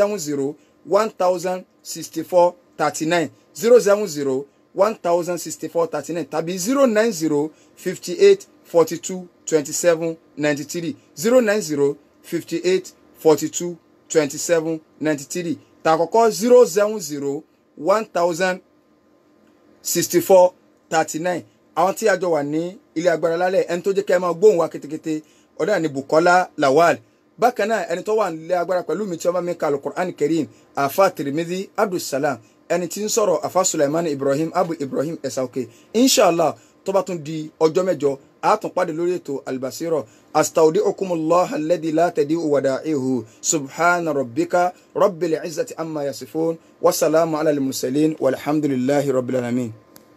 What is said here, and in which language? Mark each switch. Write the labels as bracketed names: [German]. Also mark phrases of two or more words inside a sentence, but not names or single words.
[Yoruba] 070-1064-39 070-1064-39 tàbí 090-58-42-27-93 090-58-42-27-93 tàkọ́kọ́ 070-1064-39 àwọn tí a jọ wà ní ilé agbára lálẹ́ ẹni tó jẹ́ kẹ́ ẹ máa gbóhùn wa kétékété ọ̀dà ní Bukola Lawal bákan náà ẹni tó wà nílé agbára pẹ̀lú mi tí wọ́n bá mi ka Al-Qur'an Karim afa Tirmidhi Abdulsalam ẹni tí ń sọ̀rọ̀ afa Sulaiman Ibrahim Abu Ibrahim Esauke inshallah tó bá tún di ọjọ́ mẹ́jọ a tún pàdé lórí ètò Al-Basira [Arabic] أستودعكم الله الذي لا تضيع ودائعه سبحان ربك رب العزة عما يصفون وسلام على المرسلين والحمد لله رب العالمين.